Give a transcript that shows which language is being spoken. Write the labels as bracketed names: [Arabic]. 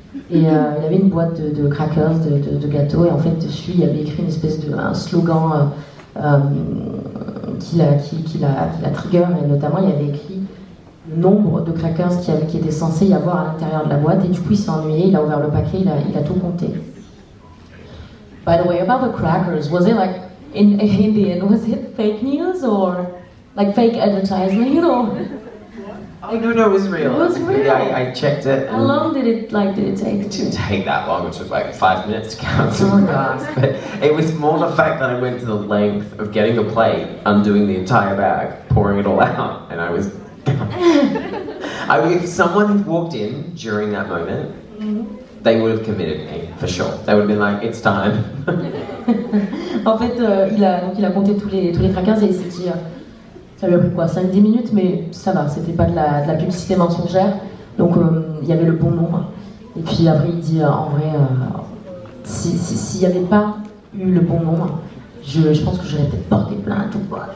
[French] Et il avait une boîte de crackers, de gâteaux, et en fait dessus il avait écrit une espèce un slogan qui la trigger, et notamment il y avait écrit le nombre de crackers qui était censé y avoir à l'intérieur de la boîte, et du coup il s'est ennuyé, il a ouvert le paquet, il a tout compté. [English] By the way, about the crackers, was it like in the end, was it fake news or like fake advertisement, you know? Oh no, it was real. It was real. I checked it. How long did it take? It didn't take that long. It took like 5 minutes to count some Oh, crackers. But it was more the fact that I went to the length of getting a plate, undoing the entire bag, pouring it all out, and I was. If someone had walked in during that moment, they would have committed me for sure. They would have been like, "It's time." [French] En fait, il a compté tous les crackers et il s'est dit, ça lui a pris quoi, 5-10 minutes, mais ça va, c'était pas de la publicité mensongère, donc il y avait le bon nombre. Et puis après il dit, en vrai, s'il n'y avait pas eu le bon nombre, je pense que j'aurais peut-être porté plainte ou quoi.